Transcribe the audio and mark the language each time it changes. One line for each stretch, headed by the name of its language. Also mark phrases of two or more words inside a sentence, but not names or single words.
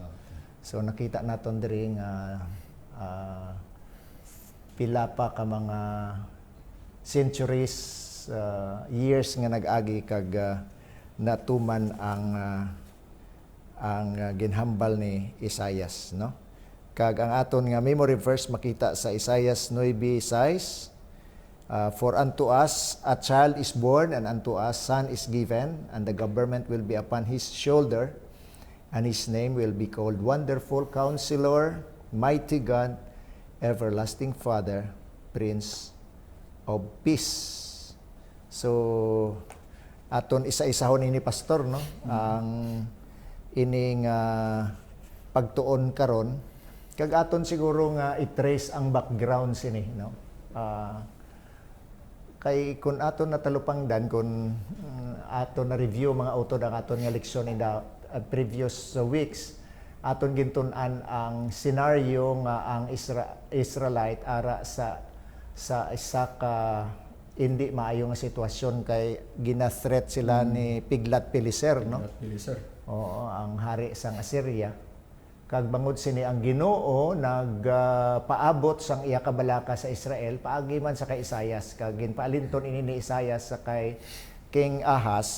Hiligaynon: So nakita naton diri nga pila pa ka mga centuries, years nga nag-agi kag natuman ang ginhambal ni Isaias, no. Kag ang aton nga memory verse makita sa Isaias 9:6,
English: for unto us a child is born, and unto us son is given, and the government will be upon his shoulder, and his name will be called Wonderful Counselor, Mighty God, Everlasting Father, Prince of Peace.
Hiligaynon: So aton isa-isahon ini pastor, no, ang ining pagtuon karon kag aton siguro nga i-trace ang background sini, no. Kay kun aton natalupangdan kun aton na review mga utod ang aton nga leksyon
English: in the previous weeks
Hiligaynon: aton gintun-an ang senaryo nga ang Israelite ara sa isa ka hindi maayo nga sitwasyon kay gina-threat sila ni Tiglat-Pileser, no? Pileser. Oo, ang hari sang Assyria. Kag bangod sini ang Ginoo nagpaabot sang iya kabalaka sa Israel paagi man sa kay Isaias kag ginpaalinton ini ni Isaias sa kay King Ahaz.